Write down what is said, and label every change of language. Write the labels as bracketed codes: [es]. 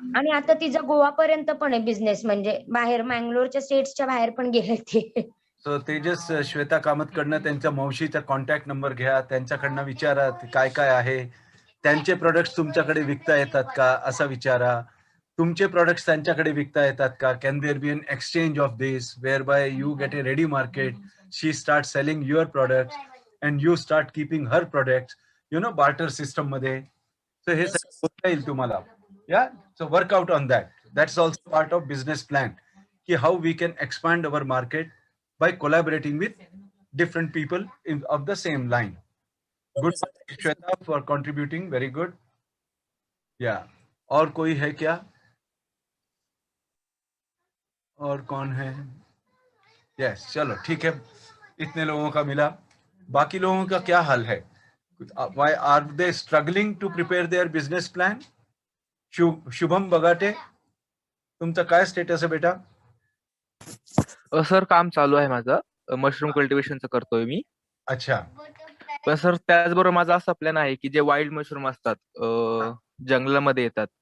[mr] आणि आता तिचा गोवापर्यंत पण आहे बिझनेस, म्हणजे बाहेर मँगलोरच्या स्टेट्सच्या बाहेर पण गेले ते. सो तेजस श्वेता कामतकडनं त्यांच्या मावशीचा कॉन्टॅक्ट नंबर घ्या, त्यांच्याकडनं विचारा काय काय आहे, त्यांचे प्रोडक्ट्स तुमच्याकडे विकता येतात का असं विचारा. तुमचे प्रोडक्ट्स त्यांच्याकडे विकता येतात का? [en] can there be an exchange of this whereby you get a ready market, she start selling your products and you start keeping her products, barter system [mr] मध्ये. सो हे सगळं होता येईल तुम्हाला. या [en] So work out on that. That's also part of business plan, की how we can expand our market by collaborating with different people of the same line. Good, Shweta, for contributing. Very good. Yeah. [hi] और कोई है क्या? और कौन है? Yes, चलो ठीक है. इतने लोगों का मिला. बाकी लोगों का क्या हाल है? [en] Why are they struggling to prepare their business plan? [mr] Shubham Bagate, तुमचा काय स्टेटस आहे बेटा? सर काम चालू आहे माझं, मशरूम कल्टिवेशनचं करतोय मी. अच्छा. पण सर त्याचबरोबर माझा असा प्लॅन आहे की जे वाईल्ड मशरूम असतात, जंगलामध्ये येतात,